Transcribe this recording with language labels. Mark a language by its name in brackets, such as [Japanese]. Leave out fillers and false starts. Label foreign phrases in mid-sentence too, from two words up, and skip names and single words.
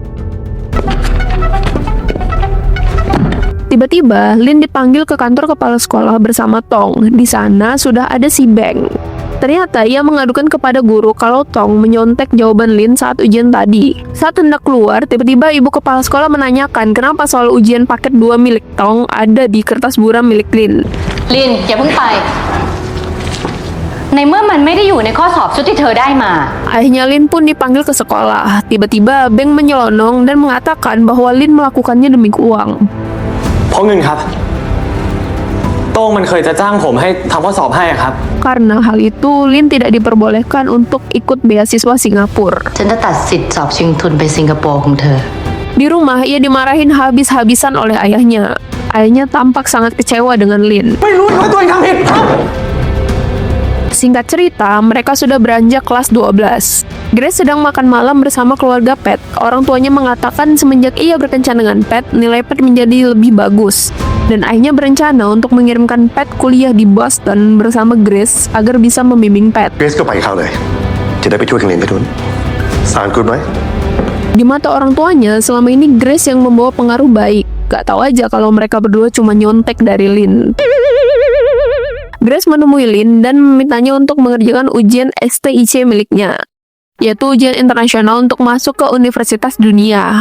[Indonesian] Tiba-tiba, Lin dipanggil ke kantor kepala sekolah bersama Tong. Di sana sudah ada si Beng. Ternyata ia mengadukan kepada guru kalau Tong menyontek jawaban Lin saat ujian tadi. Saat hendak keluar, tiba-tiba ibu kepala sekolah menanyakan kenapa soal ujian paket 2 milik Tong ada di kertas buram milik Lin. [Thai] ลินอย่าเพิ่งไป ในเมื่อมันไม่ได้อยู่ในข้อสอบชุดที่เธอได้มา [Indonesian] Ayahnya Lin pun dipanggil ke sekolah. Tiba-tiba Beng menyelonong dan mengatakan bahwa Lin melakukannya demi uang. [Thai] เพราะเงินครับ โต้งมันเคยจะจ้างผมให้ทำข้อสอบให้อะครับ [Indonesian] Karena hal itu, Lin tidak diperbolehkan untuk ikut beasiswa Singapura. [Thai] ฉันจะตัดสิทธิ์สอบชิงทุนไปสิงคโปร์ของเธอ [Indonesian] Di rumah, ia dimarahin habis-habisan oleh ayahnya. Ayahnya tampak sangat kecewa dengan Lin. [Thai] ไม่รู้ว่าตัวเองทำผิดครับ [Indonesian] Singkat cerita, mereka sudah beranjak kelas 12. Grace sedang makan malam bersama keluarga Pat. Orang tuanya mengatakan semenjak ia berkencan dengan Pat, nilai Pat menjadi lebih bagus. Dan ayahnya berencana untuk mengirimkan Pat kuliah di Boston bersama Grace agar bisa membimbing Pat. [Thai] เกรซก็ไปเข้าเลย จะได้ไปช่วยกันเรียนไปทุนสารคุณไหม [Indonesian] Di mata orang tuanya, selama ini Grace yang membawa pengaruh baik. Gak tahu aja kalau mereka berdua cuma nyontek dari Lin. Grace menemui Lin dan memintanya untuk mengerjakan ujian STIC miliknya, yaitu ujian internasional untuk masuk ke universitas dunia.